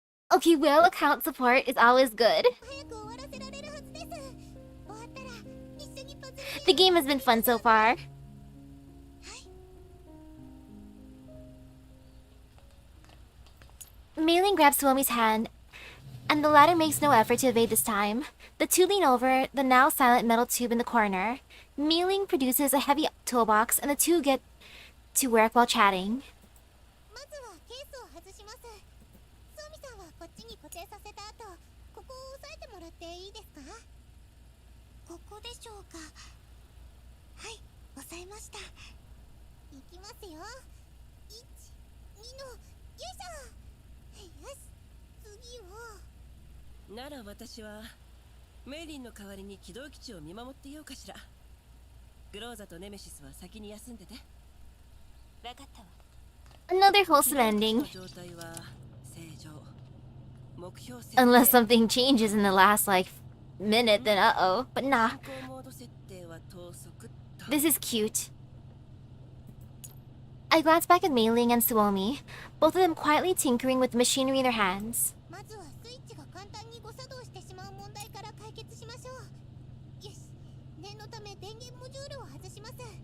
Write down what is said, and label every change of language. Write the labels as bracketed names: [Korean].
[English] Okay, well, account support is always good. [Japanese] 早く終わらせられるはずです。終わったら一緒にパズルゲーム。 [English] The game has been fun so far. Mailing grabs Suomi's hand, and the latter makes no effort to evade this time. The two lean over the now silent metal tube in the corner. Mailing produces a heavy toolbox, and the two get to work while chatting. [Japanese] まずはケースを外します。ソミさんはこっちに固定させた後、ここを押さえてもらっていいですか？ここでしょうか？はい、押さえました。いきますよ。1、2の、よいしょ。よし、次を。なら私はメイリンの代わりに起動基地を見守ってようかしら。グローザとネメシスは先に休んでて。分かったわ。 [English] Another wholesome ending. [Japanese] 状態は正常。目標設定 [English] Unless something changes in the last, like, minute, then uh-oh. But nah, [Japanese] 進行モード設定は等速と。 [English] this is cute. I glance back at Mailing and Suomi, both of them quietly tinkering with the machinery in their hands. [Japanese] まずはスイッチが簡単に誤作動してしまう問題から解決しましょう。よし、念のため電源モジュールを外します。